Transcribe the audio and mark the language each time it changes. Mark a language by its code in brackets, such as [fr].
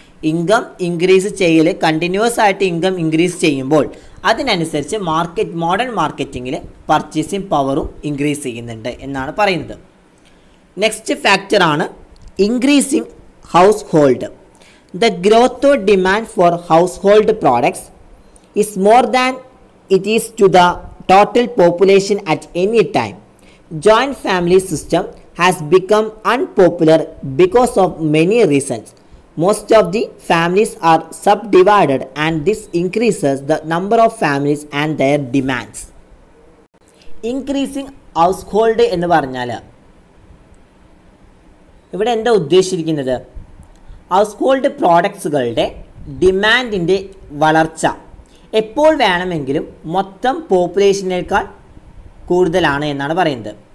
[ml] Income increase ചെയ്യൽ continuous ആയിട്ട് income increase ചെയ്യുമ്പോൾ അതിനനുസരിച്ച് മോഡേൺ മാർക്കറ്റിങ്ങിൽ പർച്ചേസിങ് പവറും ഇൻക്രീസ് ചെയ്യുന്നുണ്ട് എന്നാണ് പറയുന്നത്. നെക്സ്റ്റ് ഫാക്ടറാണ് increasing house hold. [en] The growth of demand for household products is more than it is to the total population at any time. Joint family system has become unpopular because of many reasons. Most of the families are subdivided and this increases the number of families and their demands. [ml] Increasing household എന്ന് പറഞ്ഞാൽ ഇവിടെ എന്താ ഉദ്ദേശിച്ചിരിക്കുന്നത്? House hold പ്രോഡക്ട്സുകളുടെ ഡിമാൻഡിൻ്റെ വളർച്ച എപ്പോൾ വേണമെങ്കിലും മൊത്തം പോപ്പുലേഷനേക്കാൾ കൂടുതലാണ് എന്നാണ് പറയുന്നത്.